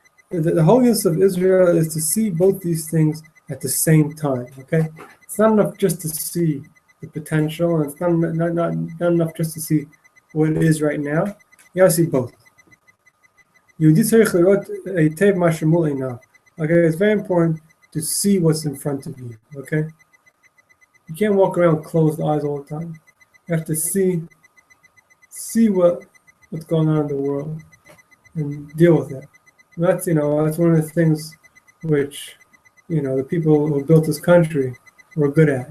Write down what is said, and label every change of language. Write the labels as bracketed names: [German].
[English] The holiness of Israel is to see both these things at the same time. Okay, it's not enough just to see the potential, and it's not enough just to see what it is right now. You gotta see both. [Hebrew] יהודי צריך לראות היטב מה שמול עיניו. [English] Okay, it's very important to see what's in front of you. Okay, you can't walk around with closed eyes all the time. You have to see what's going on in the world and deal with it. And that's one of the things which the people who built this country were good at.